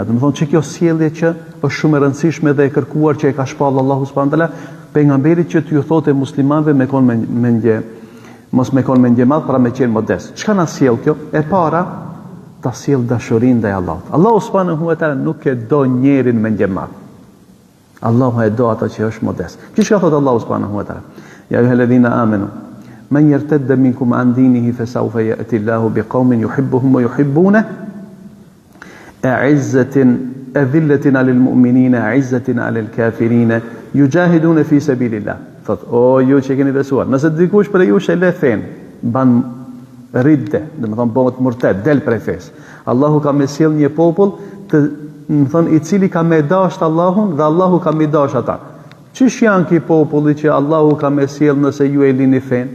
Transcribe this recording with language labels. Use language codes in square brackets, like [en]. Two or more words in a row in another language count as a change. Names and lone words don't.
[sq] Do të thonë që kjo sjellje që është shumë e rëndësishme dhe e kërkuar që e ka shpallur Allahu [ar] سبحانه وتعالى [sq] pejgamberit që t'ju thotë muslimanëve me kon mendje, mos me kon mendje madh, pra me qenë modest. Çka na sjell kjo? E para, ta sjell dashurinë ndaj Allahut. Allahu [ar] سبحانه وتعالى [sq] nuk e do njerin me mendje madh. Allahu e do ata që është modest. Çka thotë Allahu [ar] سبحانه وتعالى? يا أيها الذين آمنوا من يرتد منكم عن دينه فسوف يأتي الله بقوم يحبهم ويحبونه أعزة أذلة على المؤمنين أعزة على الكافرين يجاهدون في سبيل الله. [sq] Thot, o ju që keni besuar, nëse dikush për ju që le fen, ban ridde, dhe më thonë bëhet murted, del prej fes. Allahu ka me sjell një popull të, më thonë, i cili ka me dasht Allahun dhe Allahu ka me dasht ata. Çish janë ki populli që Allahu ka me sjell nëse ju e lini fen?